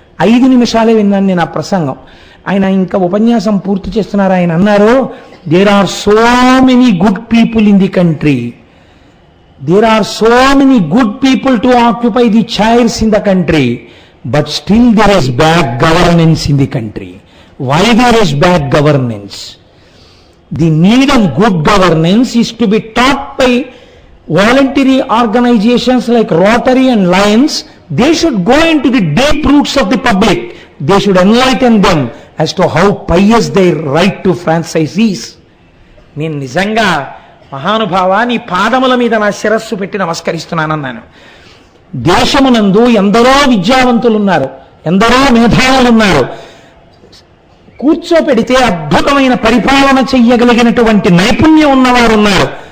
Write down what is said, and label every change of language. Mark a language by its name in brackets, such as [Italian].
[Telugu] 5 నిమిషాలే విన్నాను నేను ఆ ప్రసంగం. ఆయన ఇంకా ఉపన్యాసం పూర్తి చేస్తున్నారు. [English] ఆయన అన్నారు, there are so many good people in the country, there are so many good people to occupy the chairs in the country, but still there is bad governance in the country. Why there is bad governance? The need of good governance is to be taught by voluntary organizations like Rotary and Lions. They should go into the deep roots of the public. They should enlighten them as to how pious their right to franchise is. [Telugu] నేను నిజంగా మహానుభావ నీ పాదముల మీద నా శిరస్సు పెట్టి నమస్కరిస్తున్నానన్నాను. దేశమునందు ఎందరో విద్యావంతులున్నారు, ఎందరో మేధావులున్నారు. కూర్చోపెడితే అద్భుతమైన పరిపాలన చెయ్యగలిగినటువంటి నైపుణ్యం ఉన్నవారు ఉన్నారు.